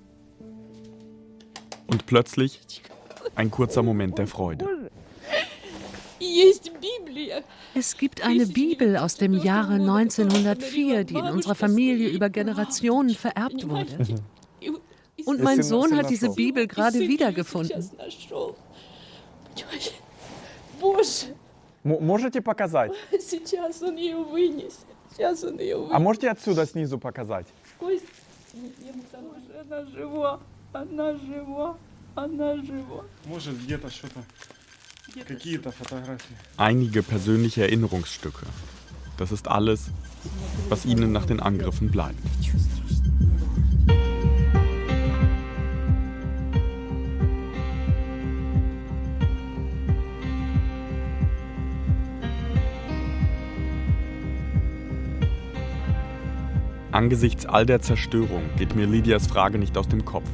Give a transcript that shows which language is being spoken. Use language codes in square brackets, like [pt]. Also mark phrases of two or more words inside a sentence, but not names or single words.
[de] Und plötzlich ein kurzer Moment der Freude. Es gibt eine Bibel aus dem Jahre 1904, die in unserer Familie über Generationen vererbt wurde. Und mein Sohn hat diese Bibel gerade wiedergefunden. [ru] Можете показать? А можете отсюда снизу показать? [de] Einige persönliche Erinnerungsstücke. Das ist alles, was ihnen nach den Angriffen bleibt. Angesichts all der Zerstörung geht mir Lydias Frage nicht aus dem Kopf.